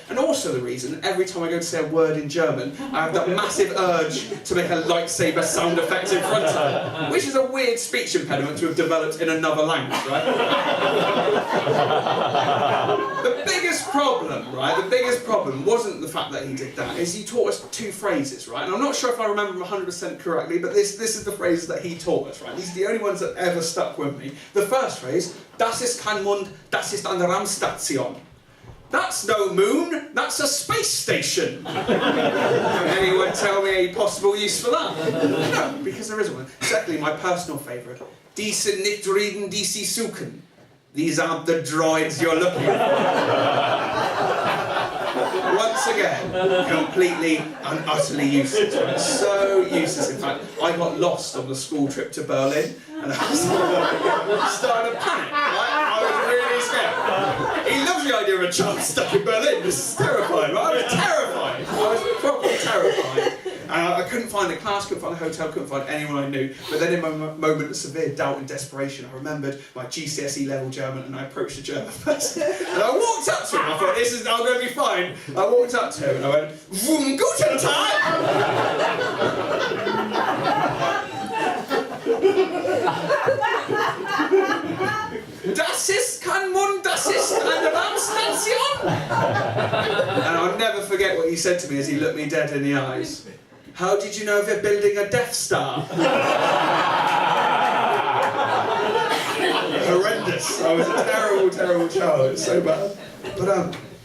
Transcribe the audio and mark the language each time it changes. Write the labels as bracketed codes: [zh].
[en] And also the reason, every time I go to say a word in German, I have that massive urge to make a lightsaber sound effect in front of it, which is a weird speech impediment to have developed in another language, right? The biggest problem, right, the biggest problem wasn't the fact that he did that, is he taught us two phrases, right? And I'm not sure if I remember them 100% correctly, but this is the phrases that he taught us, right? These are the only ones that ever stuck with me. The first phrase, [de] das ist kein Mond, das ist eine Raumstation. [en] That's no moon, that's a space station. Can anyone tell me a possible use for that? No, because there isn't one. Secondly, my personal favourite, [de] die sind nicht reden, die sie suchen. [en] These aren't the droids you're looking for. Once again, completely and utterly useless. Right? So useless. In fact, I got lost on the school trip to Berlin, and I was starting to panic. Right? I was really scared. He loves the idea of a child stuck in Berlin. This is terrifying. Right? I was terrified. I was properly terrified. I couldn't find a class, couldn't find a hotel, couldn't find anyone I knew. But then in my moment of severe doubt and desperation, I remembered my GCSE level German, and I approached the German person. And I walked up to him, I thought, I'm going to be fine. I walked up to him and I went, [de] Guten Tag! Das ist kein Mund, das ist eine Raumstation! [en] And I'll never forget what he said to me as he looked me dead in the eyes. How did you know they're building a Death Star? Horrendous. I was a terrible, terrible child. It's so bad. But